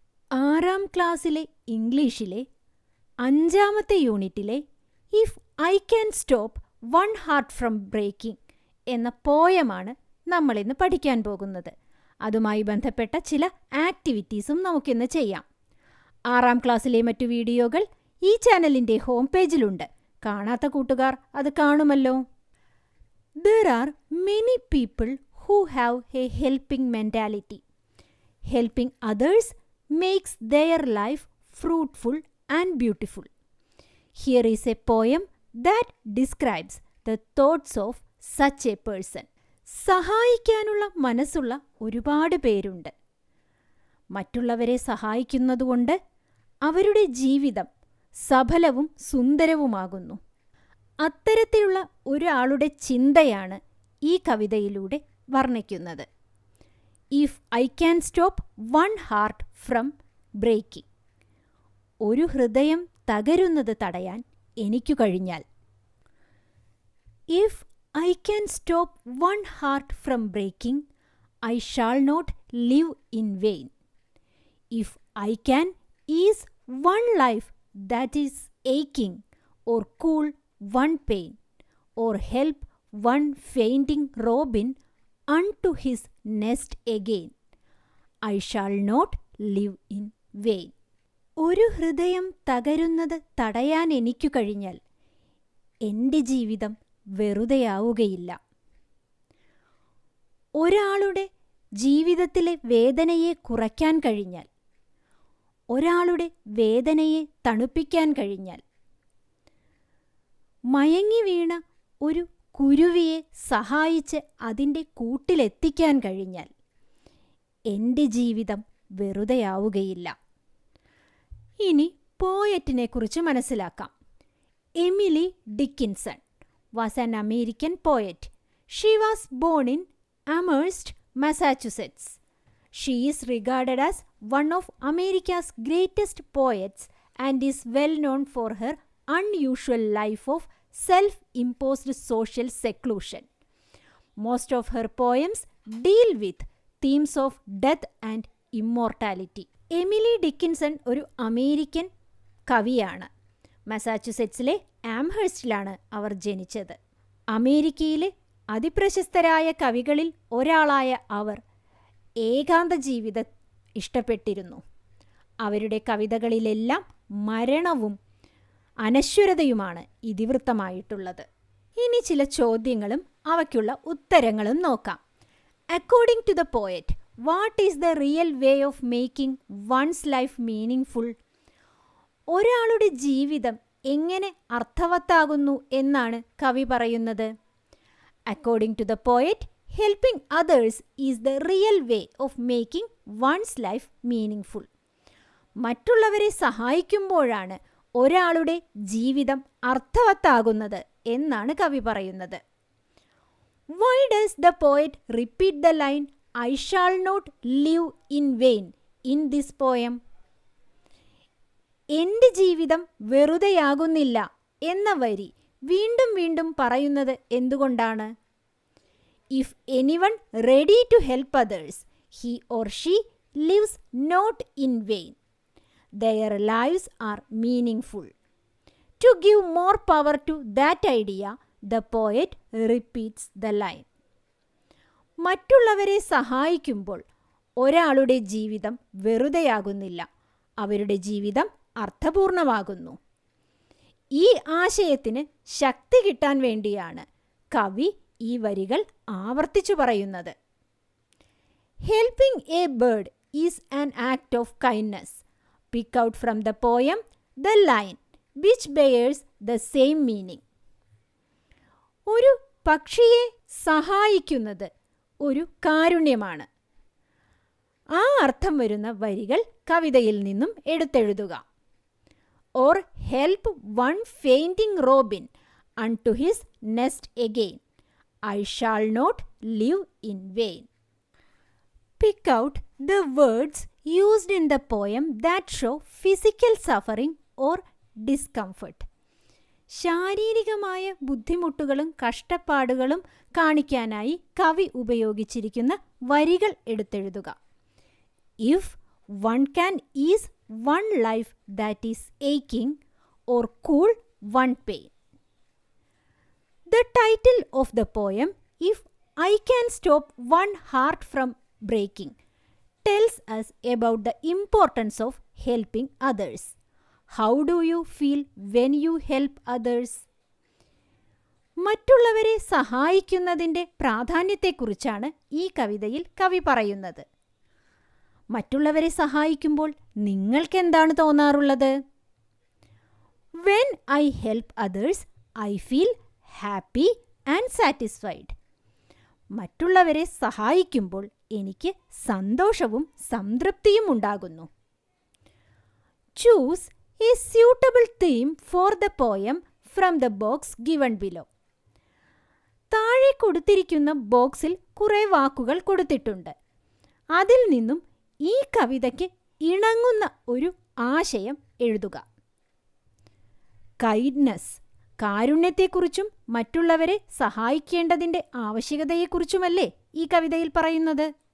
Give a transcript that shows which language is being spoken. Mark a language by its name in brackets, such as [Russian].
[Malayalam] 6ാം ക്ലാസ്സിലെ ഇംഗ്ലീഷിലെ 5ാമത്തെ യൂണിറ്റിലെ [English] if I can stop one heart from breaking [Malayalam] എന്ന പോയമാണ് നമ്മളിന്ന് പഠിക്കാൻ പോകുന്നത്. അതുമായി ബന്ധപ്പെട്ട ചില ആക്ടിവിറ്റീസും നമുക്കിന്ന് ചെയ്യാം. 6ാം ക്ലാസ്സിലെ മറ്റു വീഡിയോകൾ ഈ ചാനലിൻ്റെ ഹോം പേജിലുണ്ട്. കാണാത്ത കൂട്ടുകാർ അത് കാണുമല്ലോ. [English] There are many people who have a helping mentality. Helping others makes their life fruitful and beautiful. Here is a poem that describes the thoughts of such a person. [Malayalam] സഹായിക്കാനുള്ള മനസ്സുള്ള ഒരുപാട് പേരുണ്ട്. മറ്റുള്ളവരെ സഹായിക്കുന്നതുകൊണ്ട് അവരുടെ ജീവിതം സഫലവും സുന്ദരവുമാകുന്നു. അത്തരത്തിലുള്ള ഒരാളുടെ ചിന്തയാണ് ഈ കവിതയിലൂടെ വർണ്ണിക്കുന്നത്. [English] If I can stop one heart from breaking. [Malayalam] ഒരു ഹൃദയം തകരുന്നത് തടയാൻ എനിക്കു കഴിഞ്ഞാൽ. [English] If I can stop one heart from breaking, I shall not live in vain. If I can ease one life that is aching, or cool one pain, or help one fainting robin unto his nest again, I shall not live in vain. [Malayalam] ഒരു ഹൃദയം തകരുന്നത് തടയാൻ എനിക്കു കഴിഞ്ഞാൽ എൻ്റെ ജീവിതം വെറുതെയാവുകയില്ല. ഒരാളുടെ ജീവിതത്തിലെ വേദനയെ കുറയ്ക്കാൻ കഴിഞ്ഞാൽ, ഒരാളുടെ വേദനയെ തണുപ്പിക്കാൻ കഴിഞ്ഞാൽ, മയങ്ങി വീണ ഒരു കുരുവിയെ സഹായിച്ച് അതിൻ്റെ കൂട്ടിലെത്തിക്കാൻ കഴിഞ്ഞാൽ എൻ്റെ ജീവിതം വെറുതെയാവുകയില്ല. ഇനി പോയറ്റിനെക്കുറിച്ച് മനസ്സിലാക്കാം. [English] Emily Dickinson was an American poet. She was born in Amherst, Massachusetts. She is regarded as one of America's greatest poets and is well known for her unusual life of self-imposed social seclusion. Most of her poems deal with themes of death and immortality. [Malayalam] Emily Dickinson ഒരു American കവിയാണ്. മസാച്യുസെറ്റ്സിലെ ആംഹേഴ്സ്റ്റിലാണ് അവർ ജനിച്ചത്. അമേരിക്കയിലെ അതിപ്രശസ്തരായ കവികളിൽ ഒരാളായ അവർ ഏകാന്ത ജീവിതം ഇഷ്ടപ്പെട്ടിരുന്നു. അവരുടെ കവിതകളിലെല്ലാം മരണവും അനശ്വരതയുമാണ് ഇതിവൃത്തമായിട്ടുള്ളത്. ഇനി ചില ചോദ്യങ്ങളും അവയ്ക്കുള്ള ഉത്തരങ്ങളും നോക്കാം. [English] According to the poet, what is the real way of making one's life meaning? [Malayalam] ഒരാളുടെ ജീവിതം എങ്ങനെ അർത്ഥവത്താകുന്നു എന്നാണ് കവി പറയുന്നത്. [English] According to the poet, helping others is the real way of making one's life meaningful. [Malayalam] മറ്റുള്ളവരെ സഹായിക്കുമ്പോഴാണ് ഒരാളുടെ ജീവിതം അർത്ഥവത്താകുന്നത് എന്നാണ് കവി പറയുന്നത്. [English] Why does the poet repeat the line I shall not live in vain in this poem? [Malayalam] എൻ്റെ ജീവിതം വെറുതെയാകുന്നില്ല എന്ന വരി വീണ്ടും വീണ്ടും പറയുന്നത് എന്തുകൊണ്ടാണ്? [English] If anyone ready to help others, he or she lives not in vain. Their lives are meaningful. To give more power to that idea, the poet repeats the line. [Malayalam] മറ്റുള്ളവരെ സഹായിക്കുമ്പോൾ ഒരാളുടെ ജീവിതം വെറുതെയാകുന്നില്ല, അവരുടെ ജീവിതം അർത്ഥപൂർണമാകുന്നു. ഈ ആശയത്തിന് ശക്തി കിട്ടാൻ വേണ്ടിയാണ് കവി ഈ വരികൾ ആവർത്തിച്ചു പറയുന്നത്. [English] Helping a bird is an act of kindness. Pick out from the poem the line which bears the same meaning. [Malayalam] ഒരു പക്ഷിയെ സഹായിക്കുന്നത് ഒരു കാരുണ്യമാണ്. ആ അർത്ഥം വരുന്ന വരികൾ കവിതയിൽ നിന്നും എടുത്തെഴുതുക. [English] Or help one fainting robin unto his nest again. I shall not live in vain. Pick out the words used in the poem that show physical suffering or discomfort. [Malayalam] ശാരീരികമായ ബുദ്ധിമുട്ടുകളും കഷ്ടപ്പാടുകളും കാണിക്കാനായി കവി ഉപയോഗിച്ചിരിക്കുന്ന വരികൾ എടുത്തെഴുതുക. [English] If one can ease one life that is aching or cool one pain. The title of the poem, If I Can Stop One Heart from Breaking, tells us about the importance of helping others. How do you feel when you help others? [Malayalam] മറ്റുള്ളവരെ സഹായിക്കുന്നതിൻ്റെ പ്രാധാന്യത്തെക്കുറിച്ചാണ് ഈ കവിതയിൽ കവി പറയുന്നത്. മറ്റുള്ളവരെ സഹായിക്കുമ്പോൾ നിങ്ങൾക്ക് എന്താണ് തോന്നാറുള്ളത്? [English] When I help others, I feel happy and satisfied. [Malayalam] മറ്റുള്ളവരെ സഹായിക്കുമ്പോൾ എനിക്ക് സന്തോഷവും സംതൃപ്തിയും ഉണ്ടാകുന്നു. [English] Choose a suitable theme for the poem from the box given below. [Malayalam] താഴെ കൊടുത്തിരിക്കുന്ന ബോക്സിൽ കുറേ വാക്കുകൾ കൊടുത്തിട്ടുണ്ട്. അതിൽ നിന്നും ഈ കവിതയ്ക്ക് ഇണങ്ങുന്ന ഒരു ആശയം എഴുതുക. കൈൻഡ്നസ്, കാരുണ്യത്തെക്കുറിച്ചും മറ്റുള്ളവരെ സഹായിക്കേണ്ടതിൻ്റെ ആവശ്യകതയെക്കുറിച്ചുമല്ലേ ഈ കവിതയിൽ പറയുന്നത്?